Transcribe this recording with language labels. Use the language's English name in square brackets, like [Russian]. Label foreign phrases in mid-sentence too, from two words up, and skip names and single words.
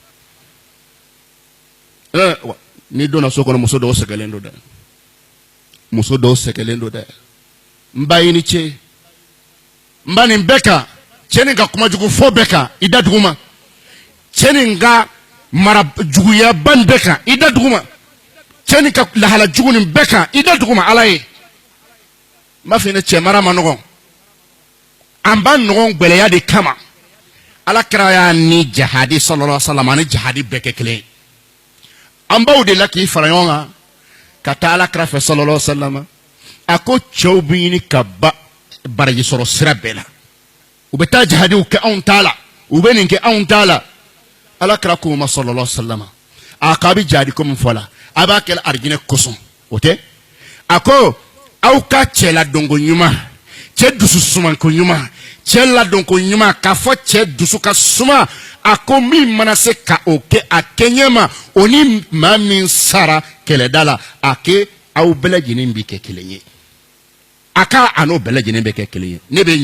[Bambara] ni donna so kɔnɔ muso dɔw sɛgɛlen don dɛ muso dɔw sɛgɛlen don dɛ n ba i ni ce n ba nin bɛɛ kan cɛ nin ka kuma jugu fɔ bɛɛ kan i da dugu ma cɛ nin ka mara juguyaba nin bɛɛ kan i da dugu ma cɛ nin ka lahala jugu nin bɛɛ kan i da dugu ma ala ye n b'a fɔ i ni cɛ mara ma nɔgɔn an b'a nɔgɔn gwɛlɛya de kama ala kɛra y'a ni jahadi [Arabic] صلى الله عليه وسلم [Bambara] ani jahadi bɛɛ kɛ kelen ye an baw de la k'i fara ɲɔgɔn kan ka taa ala kira fɛ [Arabic] صلى الله عليه وسلم [Bambara] a ko cɛw bɛ ɲini ka baraji sɔrɔ sira bɛɛ la u bɛ taa jihadiw kɛ anw t'a la u bɛ nin kɛ anw t'a la ala kira k'o ma [Arabic] صلى الله عليه وسلم [Bambara] a k'a bɛ jihadi ko min fɔ la a b'a kɛ arijinɛ kosɔn o tɛ a ko aw ka cɛ ladonko ɲuman cɛ dusu sumanko ɲuman cɛ ladonko ɲuman k'a fɔ cɛ dusu ka suma a ko min mana se ka o kɛ a kɛɲɛ ma o ni maa min sara kɛlɛda la a kɛ aw bɛɛ lajɛlen bi kɛ kelen ye a ka a n'o bɛɛ lajɛlen bɛ kɛ kelen ye ne bɛ